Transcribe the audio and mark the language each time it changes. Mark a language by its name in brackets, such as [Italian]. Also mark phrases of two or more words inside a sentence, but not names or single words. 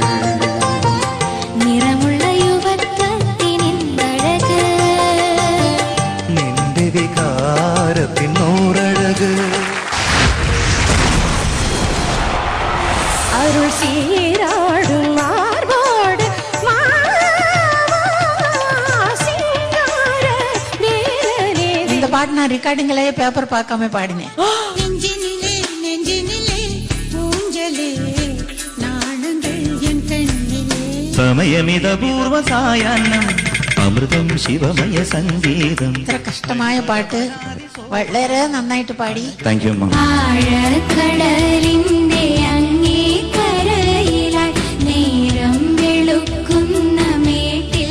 [Malayalam] നിറമുള്ള യുവത്വത്തിനിന്തഴക്, നിന്റെ വികാരത്തിൻ നൂറഴക്. [Tamil] அருள் சீராடும் மார்போடு இந்த பாட்டு நான் ரெக்கார்டிங்ல பேப்பர் பார்க்காம பாடினேன். நெஞ்சினிலே நெஞ்சினிலே ஊஞ்சலே நாணங்கள் என் கண்ணிலே. [Malayalam] സമയമിതപൂർവ സായാഹ്നം അമൃതം ശിവമയ സംഗീതം. ഇത്ര കഷ്ടമായ പാട്ട് വളരെ നന്നായിട്ട് പാടി. [English] thank you [Malayalam] അമ്മ. ആഴക്കടലിന്റെ അങ്ങേ കരയിലായി നേരം വെളുക്കുന്ന മേട്ടിൽ